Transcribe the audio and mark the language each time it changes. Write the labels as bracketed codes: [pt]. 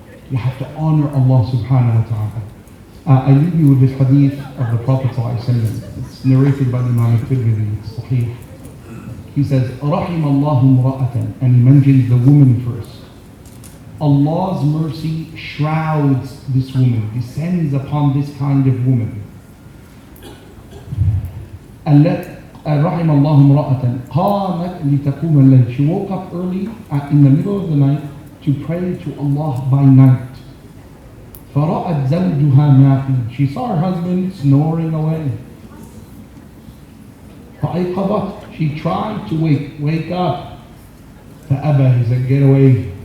[en] You have to honor Allah subhanahu wa ta'ala. I leave you with this hadith of the Prophet ﷺ. It's narrated by the Imam al-Tirmidhi. It's sahih. He says, [ar] رَحِمَ اللَّهُ امْرَأَةً, [en] and he mentions the woman first. Allah's mercy shrouds this woman, descends upon this kind of woman. [ar] رحم الله امرأة قامت لتقوم الليل. [en] She woke up early in the middle of the night to pray to Allah by night. [ar] فرأت زوجها نائم. [en] She saw her husband snoring away. [ar] فأيقظت. [en] She tried to wake up. [ar] فأبى. [en] He said, get away.